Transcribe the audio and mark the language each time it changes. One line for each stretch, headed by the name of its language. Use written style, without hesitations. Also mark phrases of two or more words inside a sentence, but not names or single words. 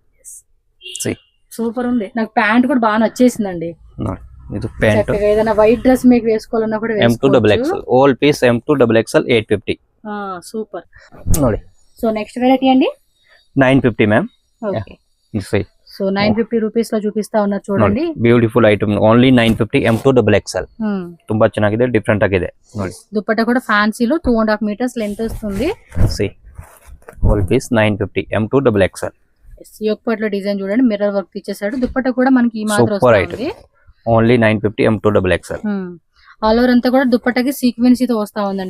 Telugu: సూపర్ ఉంది. నాకు ప్యాంట్ కూడా బాగా నచ్చేసిందండి. ఇది ప్యాంట్. ఏదైనా
English: white dress
Telugu: మీకు వేసుకోవాలన్నా కూడా
English: M2XXL. all piece M2XXL 850.
Telugu: సూపర్.
Kannada: ನೋಡಿ
Telugu: సో
English: next variety
Telugu: అండి 950 మ్యామ్. ఓకే. సో 950 రూపీస్ లో చూపిస్తా ఉన్నారు చూడండి.
English: beautiful item. only
Kannada: 950 M2XXL. ತುಂಬಾ ಚೆನ್ನಾಗಿದೆ, ಡಿಫರೆಂಟ್ ಆಗಿದೆ ನೋಡಿ.
Telugu: దుపట్టా కూడా ఫ్యాన్సీలో 2.5
English: meters length
Telugu: వస్తుంది.
English: see all piece 950 M2XXL.
Telugu: యోక్పాట్ లో డిజైన్ చూడండి.
English: mirror work
Telugu: ఇచ్చేసాడు. దుపట్టా కూడా మనకి ఈ మాత్రం వస్తుంది.
English: only 950 M2XXL. all over
Telugu: అంతా కూడా దుపట్టాకి సీక్వెన్స్ తో వస్తా ఉందండి.